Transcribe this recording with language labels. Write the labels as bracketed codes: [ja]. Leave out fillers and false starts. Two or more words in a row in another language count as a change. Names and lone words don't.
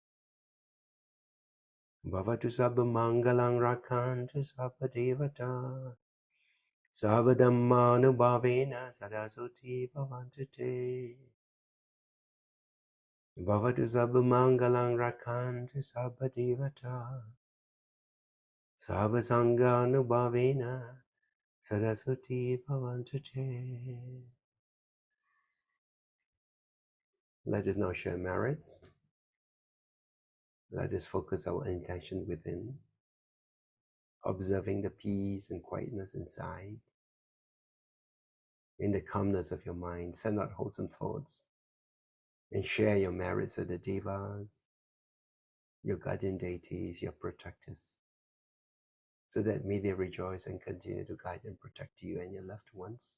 [pi] Bhavatu Sabha Mangalang Rakantu Sappa Devata Sabha Dhammanubhavena Sadasuti Bhavantite Bhavatu Sabha Mangalang Rakantu Sabha Devata Sabha Sanghanubhavena Sadasuti Bhavantite. [en] Let us now share merits. Let us focus our intention within, observing the peace and quietness inside. In the calmness of your mind, send out wholesome thoughts and share your merits with the devas, your guardian deities, your protectors, so that may they rejoice and continue to guide and protect you and your loved ones.